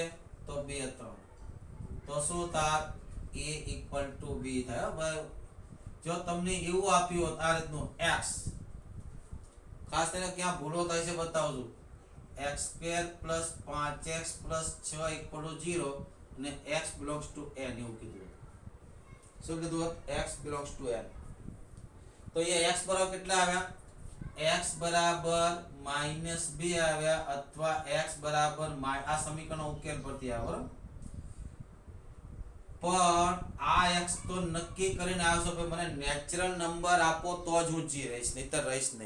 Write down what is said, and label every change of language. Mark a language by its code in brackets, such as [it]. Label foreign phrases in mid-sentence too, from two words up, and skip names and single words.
[gu] તો 2 3. તો શું થાય? a = b થાય. ભાઈ જો તમને એવું આપ્યું હોત આ રીતનું x, ખાસ કરીને ક્યાં ભૂલો થાય છે બતાવજો. x² + 5x + 6 = 0 અને [en] x belongs to n [gu] એવું કીધું. શું કીધું? [en] x belongs to n. [gu] તો અહીંયા x બરાબર કેટલા આવ્યા? x બરાબર -2 આવ્યા અથવા x બરાબર આ સમીકરણનો ઉકેલ પરથી આવે, બરાબર. પણ આ x તો નક્કી કરીને આવશો કે મને [en] natural number [gu] આપો તો જ હું જી રહીશ, નહીતર રહીશ નહીં.